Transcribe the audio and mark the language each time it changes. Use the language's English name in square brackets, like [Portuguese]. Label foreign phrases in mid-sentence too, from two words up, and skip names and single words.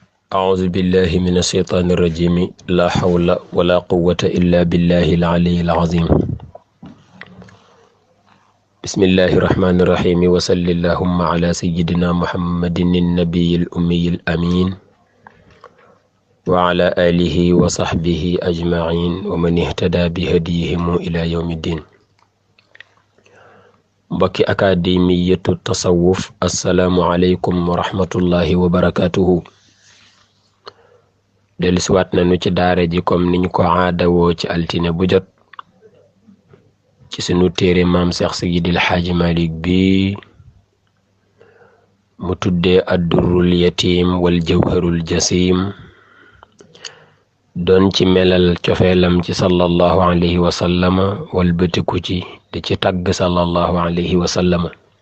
[Arabic] أعوذ بالله من الشيطان الرجيم لا حول ولا قوة إلا بالله العلي العظيم بسم الله الرحمن الرحيم وصل اللهم على سيدنا محمد النبي الأمي الأمين وعلى آله وصحبه أجمعين ومن اهتدى بهديهم إلى يوم الدين. [Wolof] mbokki akademiyatu tasawuf [Arabic] السلام عليكم ورحمة الله وبركاته. [Wolof] dellusiwaat nañu ci daara ji comme niñ ko aadawoo ci altine bu jot ci sunu téere maam Seex Seydil Xaaji Malik bi mu tuddee addurrul yatim wal jawharul jasim doon ci melal cofeelam ci [Arabic] صلى الله عليه وسلم [Wolof] wal bëtiku ci di ci tagg [Arabic] صلى الله عليه وسلم.